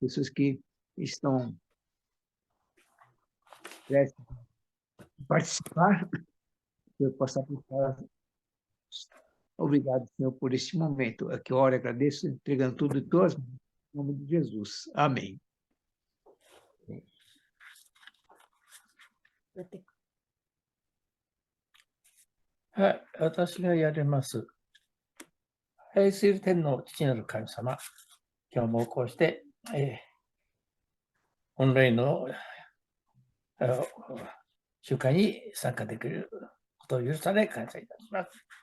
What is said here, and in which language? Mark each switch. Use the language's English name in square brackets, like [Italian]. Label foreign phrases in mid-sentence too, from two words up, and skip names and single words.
[Portuguese] pessoas que estão prestes a participar, que eu possa aplicar. Obrigado, Senhor, por este momento. Aqui eu oro e agradeço, entregando tudo em tuas mãos, em nome de Jesus. Amém. [Japanese] はい、私がやります。愛する天の父なる神様、今日もこうして、オンラインの集会に参加できることを許され感謝いたします。